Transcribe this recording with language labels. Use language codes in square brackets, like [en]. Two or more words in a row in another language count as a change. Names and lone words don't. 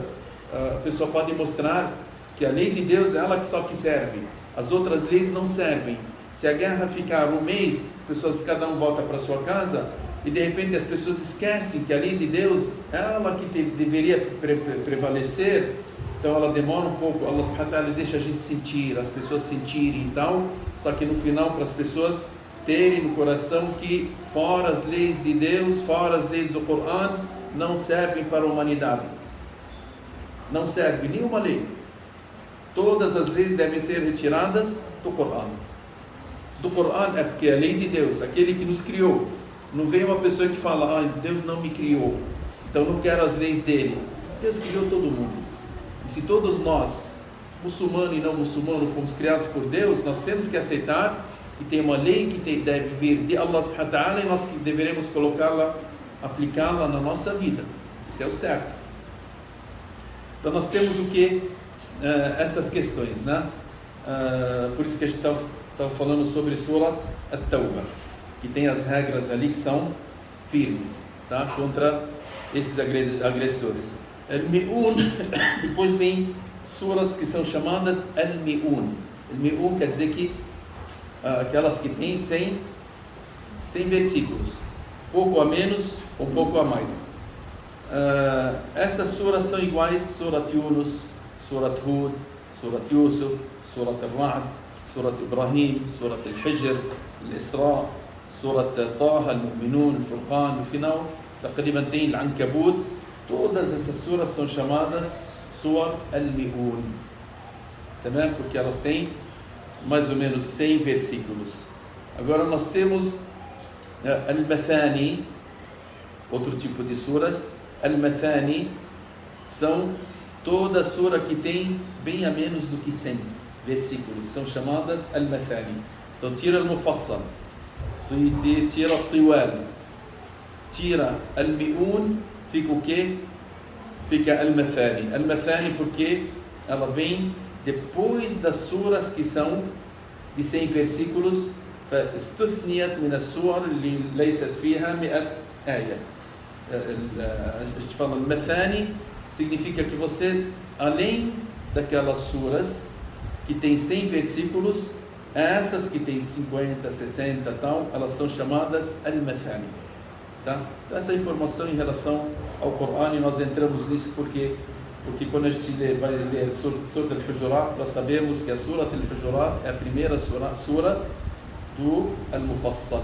[pt] A pessoa pode mostrar que a lei de Deus é ela que só que serve, as outras leis não servem. Se a guerra ficar um mês, as pessoas, cada um volta para sua casa, e de repente as pessoas esquecem que a lei de Deus é ela que deveria prevalecer, então ela demora um pouco. [ar] الله سبحانه وتعالى [pt] deixa a gente sentir, as pessoas sentirem e tal, só que no final, para as pessoas terem no coração que fora as leis de Deus, fora as leis do Corão, não servem para a humanidade, não serve nenhuma lei. Todas as leis devem ser retiradas do Corão. Do Corão é porque é a lei de Deus, aquele que nos criou. Não vem uma pessoa que fala, Deus não me criou, então não quero as leis dele. Deus criou todo mundo. E se todos nós, muçulmano e não muçulmano, fomos criados por Deus, nós temos que aceitar que tem uma lei que deve vir de [ar] الله سبحانه وتعالى, [pt] e nós que deveremos colocá-la, aplicá-la na nossa vida. Isso é o certo. Então nós temos o que? Essas questões, né? Por isso que a gente está falando sobre Surat At-Tawbah, que tem as regras ali que são firmes, tá? Contra esses agressores. Al-Mi'un, depois vem suras que são chamadas Al-Mi'un. Al-Mi'un quer dizer que aquelas que têm 100 versículos, pouco a menos ou pouco a mais. Essas suras são iguais: Surat Yunus, Surat Hud, Surat Yusuf, Surat Al-Ra'd, Surat Ibrahim, Surat Al-Hijr, Al-Isra, Surat Taha, Al-Mu'minun, Al-Furqan. No final, taqriban tem Al-Ankabut. Todas essas suras são chamadas Suar Al-Mi'un, também porque elas têm mais ou menos 100 versículos. Agora nós temos Al-Mathani, outro tipo de suras. Al-Mathani são toda sura que tem bem a menos do que 100 versículos, são chamadas Al-Mathani. Então tira Al-Mufassal, tira Al-Tiwal, tira Al-Mi'un, fica o quê? Fica Al-Mathani. Al-Mathani porque ela vem depois das suras que são de 100 versículos. [ar] فاستثنيت من السور اللي ليست فيها 100 آية. [pt] A gente fala Al-Mathani, significa que você, além daquelas suras que tem 100 versículos, essas que tem 50, 60 tal, elas são chamadas Al-Mathani. Tá? Então essa informação em relação ao Corão, e nós entramos nisso porque quando a gente vai ler Surat Al-Hujurat, para sabermos que a Surat Al-Hujurat é a primeira sura do Al-Mufassal.